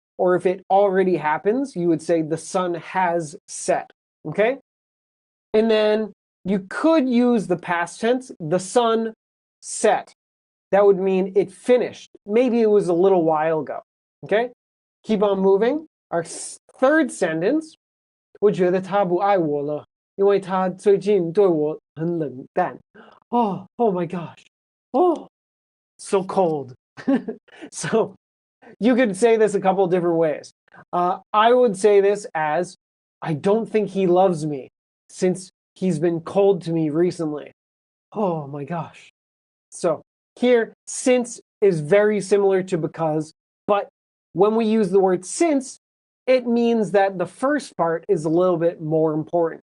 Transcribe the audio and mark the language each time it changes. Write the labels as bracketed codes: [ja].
[en] Or if it already happens, you would say the sun has set, okay? And then you could use the past tense, the sun set. That would mean it finished. Maybe it was a little while ago, okay? Keep on moving. Our third sentence, [zh] 我觉得他不爱我了，因为他最近对我很冷淡. [en] Oh my gosh. Oh, so cold. So, you could say this a couple different ways. I would say this as, I don't think he loves me since he's been cold to me recently. Oh my gosh. So here, since is very similar to because, but when we use the word since, it means that the first part is a little bit more important.